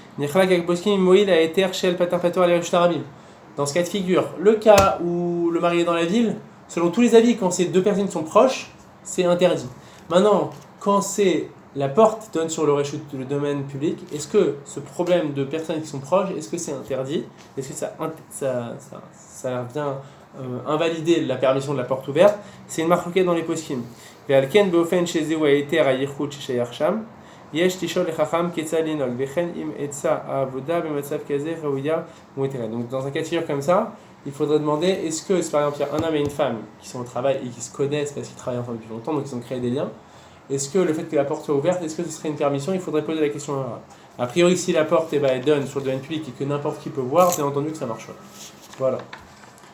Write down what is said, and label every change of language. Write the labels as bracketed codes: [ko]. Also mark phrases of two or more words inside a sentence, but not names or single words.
[fr] Dans ce cas de figure, le cas où le mari est dans la ville, selon tous les avis, quand c'est 2 personnes qui sont proches, c'est interdit. Maintenant, quand c'est la porte donne sur le domaine public, est-ce que ce problème de personnes qui sont proches, est-ce que c'est interdit ? Est-ce que ça vient invalider la permission de la porte ouverte ? C'est une marque dans les poskim. [he] ועל באופן שזהו היתר הייחוד ששייך שם, יש לשאול לחכם כיצד לנהוג, וכן אם עצה העבודה במצב כזה ראויה ומותרת. [fr] Donc dans un cas de figure comme ça, il faudrait demander est-ce que, par exemple, il y a un homme et une femme qui sont au travail et qui se connaissent parce qu'ils travaillent ensemble depuis longtemps, donc ils ont créé des liens, est-ce que le fait que la porte soit ouverte, est-ce que ce serait une permission ? Il faudrait poser la question. A priori, si la porte elle donne sur le domaine public et que n'importe qui peut voir, c'est entendu que ça marche.